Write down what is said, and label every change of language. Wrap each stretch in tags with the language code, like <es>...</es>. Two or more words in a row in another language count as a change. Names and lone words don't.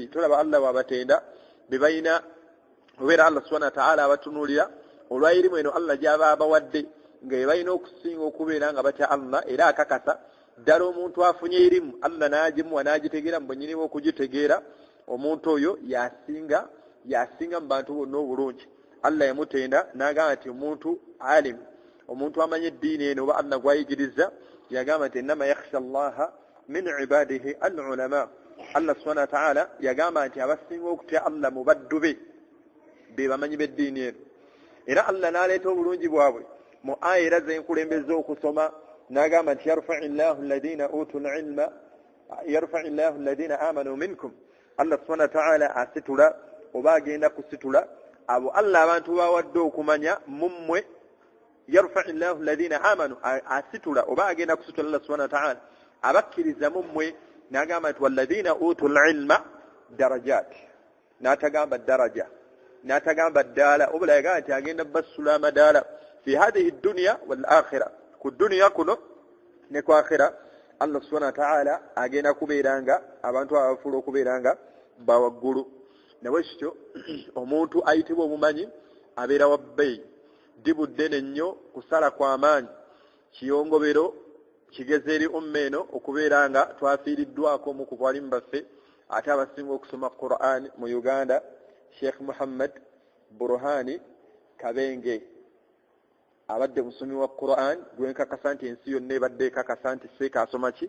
<lg>Tolaba Allah bw'abatenda be balina obeera</lg> <ar>الله سبحانه وتعالى</ar> <lg>abatunuulira olwayirimu eno Allah gy'aba abawadde nga balina okusinga okubeera nga batya Allah, era akakasa ddala omuntu afunye irimu Allah n'agimuwa n'agitegeera mu bwennyini bwe okugitegeera, omuntu oyo yasinga mu bantu bonna obulungi. Allah yamutenda n'agamba nti omuntu alimu, omuntu amanye eddiini eno oba Allah gw'ayigiriza, yagamba nti</lg> <ar>إنما يخشى الله من عباده العلماء. الله سبحانه وتعالى</ar> <lg>yagamba nti abasinga okutya Allah mu baddu be bamanyi b'eddiini eno. Era Allah n'aleeta obulungi bwabwe mu aya era zenkulembeza okusoma, n'agamba nti</lg> <ar>يرفع الله الذين أوتوا العلم يرفع الله الذين آمنوا منكم. الله سبحانه وتعالى</ar> <lg>asitula oba agenda kusitula abo Allah abantu bawadde okumanya mummwe.</lg> <ar>يرفع الله الذين آمنوا,</ar> <lg>asitula oba agenda kusitula</lg> <ar>الله سبحانه وتعالى</ar> <lg>abakkiriza mummwe, n'agamba nti</lg> <ar>والذين أوتوا العلم درجات,</ar> <lg>n'atagamba daraja, n'atagamba ddaala, obula yagamba nti agenda basula amadaala</lg> <ar>في هذه الدنيا والآخرة,</ar> <lg>ku dunya kuno ne ku akhira.</lg> <ar>الله سبحانه وتعالى</ar> <lg>agenda kubeeranga abantu abafuula okubeeranga bawaggulu. Nawe kityo omuntu ayitibwa omumanyi abeera wa bbeeyi, dibudde nnyo kusala kw'amaanyi, kiyongobero kigeze eri umma eno okubeera nga twafiiriddwako mu ku bwalimu baffe ate abasinga okusoma Qur'an mu Uganda, Sheikh Muhammad Burhani Kabenge abadde musomi wa Qur'an gwenkakasa nti ensi yonna ebadde ekakasa nti seeka asoma ki?</lg>